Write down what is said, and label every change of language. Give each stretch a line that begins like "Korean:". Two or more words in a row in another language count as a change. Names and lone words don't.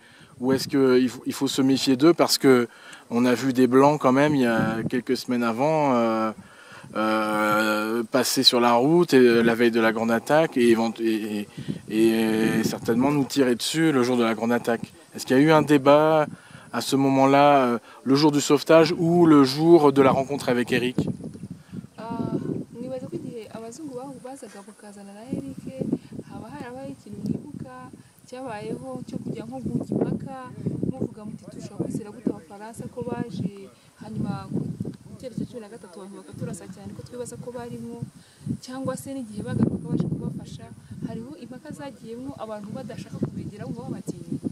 French: Ou est-ce qu'il faut se méfier d'eux parce qu'on a vu des Blancs quand même il y a quelques semaines avant passer sur la route la veille de la grande attaque et certainement nous tirer dessus le jour de la grande attaque. Est-ce qu'il y a eu un débat à ce moment-là, le jour du sauvetage ou le jour de la rencontre avec Eric?
Kinyarwanda: cyabayeho cyo kujya nko guca impaka muvuga muti dushobora kwizera gute abafaransa ko baje hanyuma ku cyerekezo cumi na gatatu abantu bakaturasa cyane ko twibaza ko barimo, cyangwa se n'igihe bagaruka baje kubafasha hariho impaka zagiyemo abantu badashaka kubegera ngo babatinye?